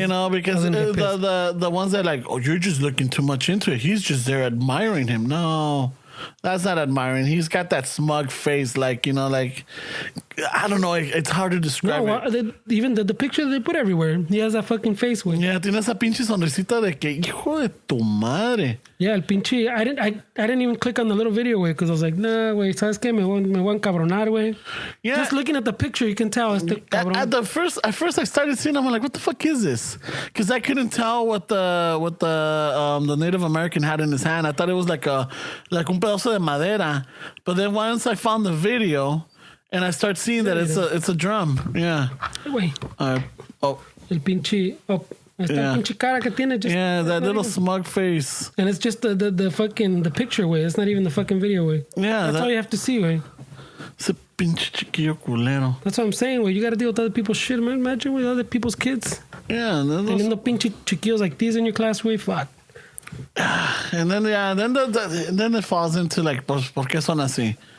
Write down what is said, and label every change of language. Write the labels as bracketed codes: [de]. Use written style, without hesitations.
[en] You know, because the ones that like, oh, you're just looking too much into it. He's just there admiring him. No, that's not admiring. He's got that smug face, like, you know, like, I don't know. It's hard to describe it. Even the picture they put everywhere, he has that fucking face, güey. [es] Yeah, tiene esa pinche sonrisita de que, hijo de tu madre. Yeah, el pinche. [en] I didn't even click on the little video, güey, because I was like, nah, güey, [es] ¿sabes qué? Me voy a encabronar, güey. [en] Yeah. Just looking at the picture, you can tell it's the cabrón. At first I started seeing them. I'm like, what the fuck is this? Because I couldn't tell what the Native American had in his hand. I thought it was like [es] un pedazo de madera. [en] But then once I found the video and I start seeing that it's a drum. Yeah. [es] Güey, el pinche. Oh, esta pinche cara que tiene. [en] Just, yeah, that little smug face. And it's just the fucking the picture, güey. It's not even the fucking video, güey. Yeah, that's all you have to see, güey. [es] Ese pinche chiquillo culero. [en] That's what I'm saying, güey. You got to deal with other people's shit, man. Imagine with other people's kids. Yeah, [es] Teniendo pinche chiquillos [en] like these in your class, güey. Fuck. And then then it falls into like, [es] pues, ¿por qué son así?